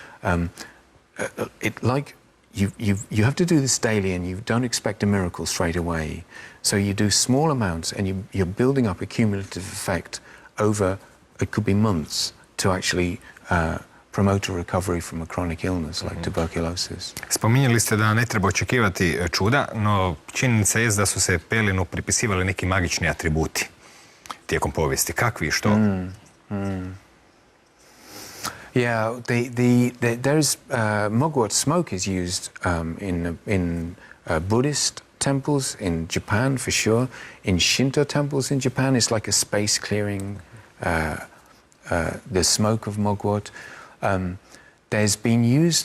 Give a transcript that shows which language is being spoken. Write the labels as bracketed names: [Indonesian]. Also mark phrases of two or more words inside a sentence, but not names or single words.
[English] You have to do this daily, and you don't expect a miracle straight away. So you do small amounts, and you're building up a cumulative effect over, it could be months, to actually promote a recovery from a chronic illness like tuberculosis. [Croatian] Spominjali ste da ne treba očekivati čuda, no činjenica je da su se pelinu pripisivali neki magični atributi tijekom povijesti. Kakvi i što? [English] Yeah, there's mugwort smoke is used in Buddhist temples in Japan for sure. In Shinto temples in Japan, it's like a space clearing. The smoke of mugwort. There's been used.